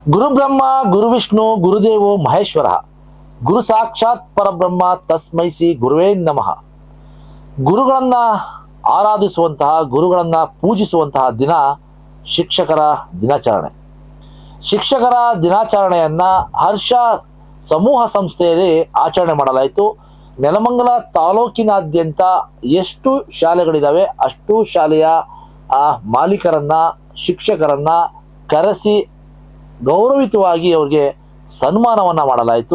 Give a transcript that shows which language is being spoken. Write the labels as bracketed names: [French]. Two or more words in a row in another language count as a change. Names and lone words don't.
[Sanskrit] ಗುರು ಬ್ರಹ್ಮ ಗುರು ವಿಷ್ಣು ಗುರುದೇವೋ ಮಹೇಶ್ವರ ಗುರು ಸಾಕ್ಷಾತ್ ಪರಬ್ರಹ್ಮ ತಸ್ಮೈ ಶ್ರೀ ಗುರುವೇ ನಮಃ. [Kannada] ಗುರುಗಳನ್ನ ಆರಾಧಿಸುವಂತಹ, ಗುರುಗಳನ್ನ ಪೂಜಿಸುವಂತಹ ದಿನ ಶಿಕ್ಷಕರ ದಿನಾಚರಣೆ. ಶಿಕ್ಷಕರ ದಿನಾಚರಣೆಯನ್ನ ಹರ್ಷ ಸಮೂಹ ಸಂಸ್ಥೆಯಲ್ಲಿ ಆಚರಣೆ ಮಾಡಲಾಯಿತು. ನೆಲಮಂಗಲ ತಾಲೂಕಿನಾದ್ಯಂತ ಎಷ್ಟು ಶಾಲೆಗಳಿದ್ದಾವೆ ಅಷ್ಟು ಶಾಲೆಯ ಮಾಲೀಕರನ್ನ, ಶಿಕ್ಷಕರನ್ನ ಕರೆಸಿ ಗೌರವಿತವಾಗಿ ಅವರಿಗೆ ಸನ್ಮಾನವನ್ನು ಮಾಡಲಾಯಿತು.